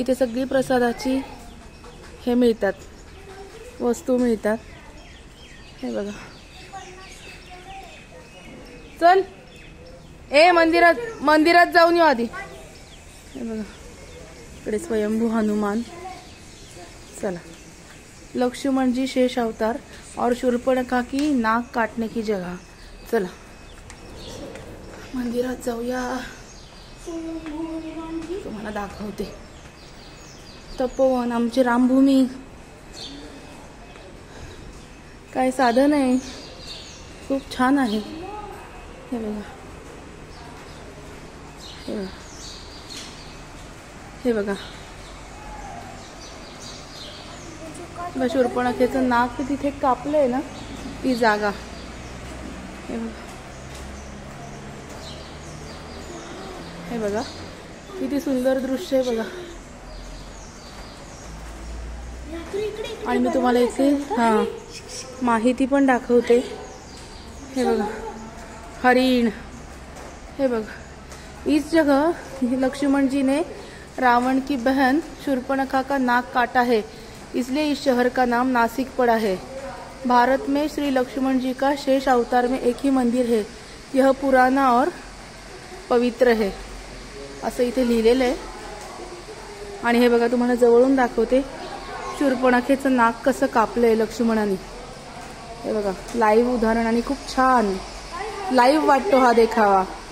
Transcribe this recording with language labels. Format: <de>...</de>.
<mr>इथे सगळी प्रसादाची हे मिळतात, वस्तू मिळतात. हे बघा, चल ए मंदिरात जाऊन येऊ आधी. हे बघा, इकडे स्वयंभू हनुमान. चला,</mr> <hi>लक्ष्मण जी शेष अवतार और शूर्पणखा की नाक काटने की जगह.</hi> <mr>चला मंदिरात जाऊया, तुम्हाला दाखवते. तपोवन, आमची रामभूमी. काय साधन आहे, खूप छान आहे. हे बघा, हे बघा, शूर्पणखेचं नाक तिथे कापलंय ना, ती जागा. हे बघा, हे बघा, किती सुंदर दृश्य आहे बघा. आणि मी तुम्हाला इथे माहिती पण दाखवते. हे बघा, हरिण. हे बघा,</mr> <hi>इस जगह लक्ष्मण जी ने रावण की बहन शूर्पणखा का नाक काटा है, इसलिए इस शहर का नाम नासिक पड़ा है. भारत में श्री लक्ष्मण जी का शेष अवतार में एक ही मंदिर है. यह पुराना और पवित्र है,</hi> <mr>असं इथे लिहिलेलं आहे. आणि हे बघा, तुम्हाला जवळून दाखवते शूर्पणखेचं नाक कसं कापलंय लक्ष्मणाने. हे बघा, लाईव्ह उदाहरण. आणि खूप छान लाईव्ह वाटतो हा देखावा.</mr>